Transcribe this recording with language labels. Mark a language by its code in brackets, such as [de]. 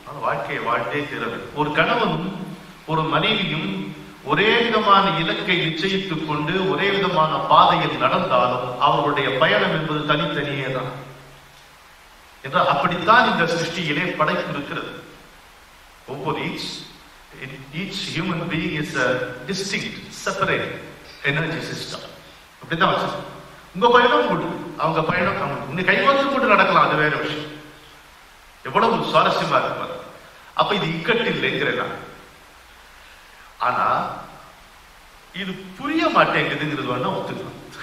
[ta] வாழ்க்கையை வாழ்ந்தே தீர வேண்டும். ஒரு கணவனும் ஒரு மனைவியும் ஒரே விதமான இலக்கை நிச்சயித்துக் கொண்டு ஒரே விதமான பாதையில் நடந்தாலும் அவர்களுடைய பயணம் என்பது தனித்தனியே தான் என்றால் அப்படித்தான் இந்த சிருஷ்டியிலே படைப்பு இருக்கிறது. ஒவ்வொரு [en] each human being is a distinct, separate energy system. [ta] அப்படிதான் வச்சு உங்க பயணம் உண்டு, அவங்க பயணம் அவங்க உங்க கைவந்து கொண்டு நடக்கலாம். அது வேற விஷயம். எவ்வளவு சுவாரஸ்யமா இருப்பார். அப்ப இது இக்கட்டு இல்லைங்கிறேன். ஆனா இது புரிய மாட்டேங்குதுங்கிறது வேணா ஒத்துக்கலாம்.